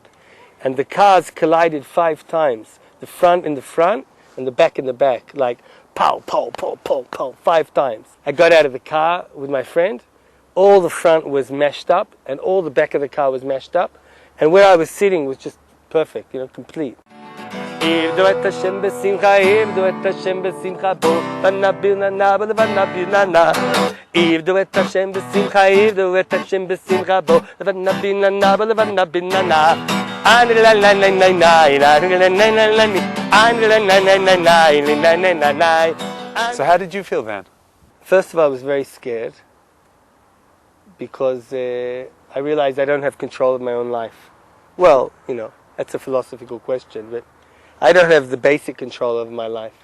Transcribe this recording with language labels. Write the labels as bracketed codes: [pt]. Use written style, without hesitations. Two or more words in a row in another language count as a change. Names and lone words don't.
[en] And the cars collided 5 times. The front in the front and the back in the back. Like, pow, pow, pow, pow, pow, 5 times. I got out of the car with my friend. All the front was mashed up and all the back of the car was mashed up. And where I was sitting was just perfect, complete. [he] עבדו את השם בשמחה, עבדו את השם בשמחה, בו ונביל ננה, ונביל ננה. עבדו את השם בשמחה, עבדו את השם בשמחה, בו ונביל ננה, ונביל ננה. [en] So how did you feel then? First of all, I was very scared because I realized I don't have control of my own life. Well, that's a philosophical question, but I don't have the basic control of my life.